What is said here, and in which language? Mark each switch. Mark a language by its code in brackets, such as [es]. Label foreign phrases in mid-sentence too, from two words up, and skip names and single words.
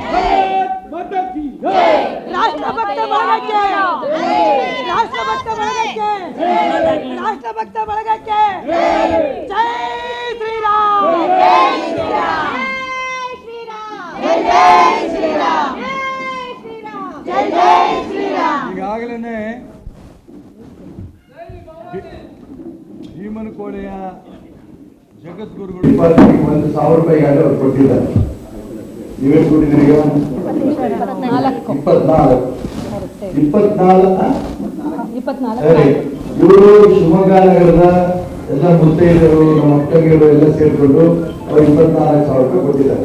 [kn] ರಾಷ್ಟ್ರಭಕ್ತ ಬಳಗಕ್ಕೆ ರಾಷ್ಟ್ರಭಕ್ತ ಬಳಗಕ್ಕೆ ರಾಷ್ಟ್ರಭಕ್ತ ಬಳಗಕ್ಕೆ [hi] जय श्री राम जय श्री राम जय श्री राम जय श्री राम [kn] ಈಗಾಗಲೇ ಭೀಮನಕೋಟೆಯ ಜಗದ್ಗುರುಗಳು 1,000 ರೂಪಾಯಿಗಾದ್ರೆ ಅವ್ರು ಕೊಟ್ಟಿದ್ದಾರೆ. ನೀವೇನು ಕೊಟ್ಟಿದ್ದೀರಿ? 24 ಇವರು ಶಿವಮೊಗ್ಗ ನಗರದ ಎಲ್ಲ ಮುತ್ತೈದರು ನಮ್ಮ ಅಕ್ಕಂಗಿರು ಎಲ್ಲ ಸೇರ್ಕೊಂಡು ಅವ್ರು 24,000 ರೂಪಾಯಿ ಕೊಟ್ಟಿದ್ದಾರೆ.